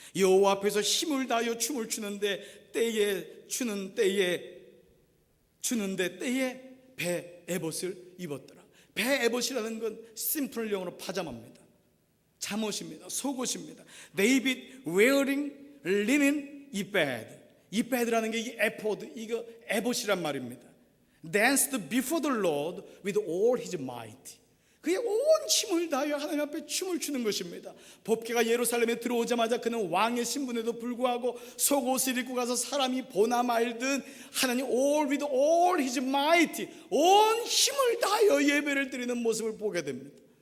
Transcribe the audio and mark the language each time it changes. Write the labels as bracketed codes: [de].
[ko] 여호와 앞에서 힘을 다하여 춤을 추는데 때에 배 에봇을 입었더라. 배 에봇이라는 건 심플 영어로 파자마입니다. 잠옷입니다. 속옷입니다. [en] David wearing linen ephod. [ko] ephod라는 게 이 에포드, 이거 에봇이란 말입니다. [en] Danced before the Lord with all his might. [ko] 그의 온 힘을 다하여 하나님 앞에 춤을 추는 것입니다. 법궤가 예루살렘에 들어오자마자 그는 왕의 신분에도 불구하고 속옷을 입고 가서 사람이 보나 말든 하나님 [en] with all his might, [ko] 온 힘을 다하여 예배를 드리는 모습을 보게 됩니다.